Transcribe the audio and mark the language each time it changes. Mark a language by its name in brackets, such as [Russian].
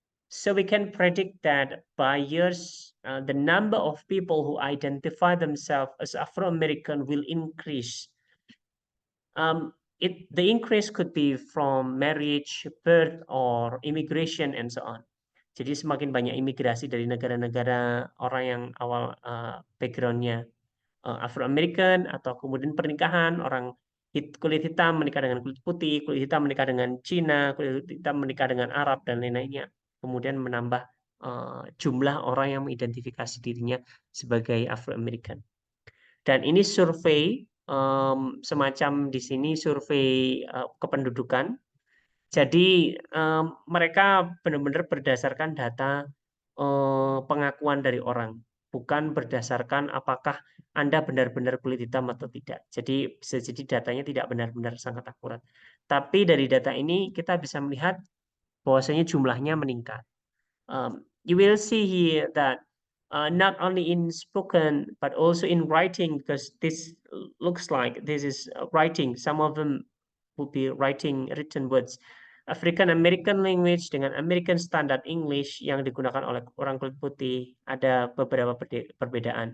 [English] So we can predict that by years, the number of people who identify themselves as Afro-American will increase. The increase could be from marriage, birth, or immigration, and so on. [Indonesian] Jadi semakin banyak imigrasi dari negara-negara orang yang awal background-nya Afro-American, atau kemudian pernikahan orang kulit hitam menikah dengan kulit putih, kulit hitam menikah dengan Cina, kulit hitam menikah dengan Arab, dan lain-lainnya. Kemudian menambah jumlah orang yang mengidentifikasi dirinya sebagai Afro-American. Dan ini survei, semacam di sini survei kependudukan. Jadi mereka benar-benar berdasarkan data pengakuan dari orang, bukan berdasarkan apakah Anda benar-benar kulit hitam atau tidak. Jadi bisa jadi datanya tidak benar-benar sangat akurat. Tapi dari data ini kita bisa melihat bahwasanya jumlahnya meningkat. [English] You will see here that not only in spoken but also in writing, because this looks like this is writing. Some of them would be written words. African American language [Indonesian] dengan American Standard English yang digunakan oleh orang kulit putih ada beberapa perbedaan.